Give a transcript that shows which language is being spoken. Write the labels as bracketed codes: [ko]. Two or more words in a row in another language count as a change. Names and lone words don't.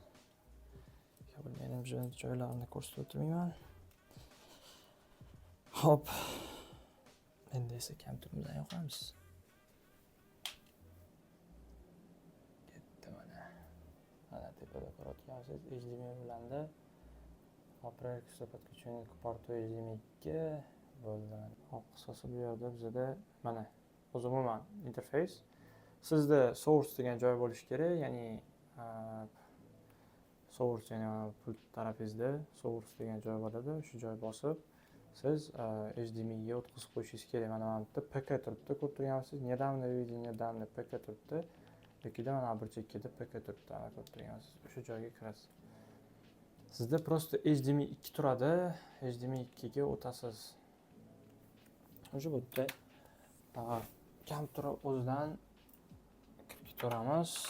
[uz] Kabelning joylarini ko'rsatib o'tirmayman. Hop. Endi esa kompyuterimizdan yoqamiz. Ketdi mana. Mana tepada ko'rayotgansiz HDMI ulandi. Operatsiya [ru] подключение к порту HDMI 2 [uz] bo'ldi. Hop, qisqasi bu yerda bizda mana umuman interfays. Sizda source degan joy bo'lishi kerak, ya'ni source, ya'ni pult tarafingizda source degan joy bo'ladi. Shu joy bosib siz HDMI ga o'tkazib qo'yishingiz kerak. Mana bu yerda PK turibdi, ko'rib turgansiz. [ru] Недавно видел, недавно [uz] PK turibdi. Yoki mana bir chekkada PK turibdi, ana ko'rib turgansiz. O'sha joyga kirasiz. Sizda просто HDMI 2 turadi. HDMI 2 ga o'tasiz. O'sha yerda kompyuter o'zidan ko'ramiz.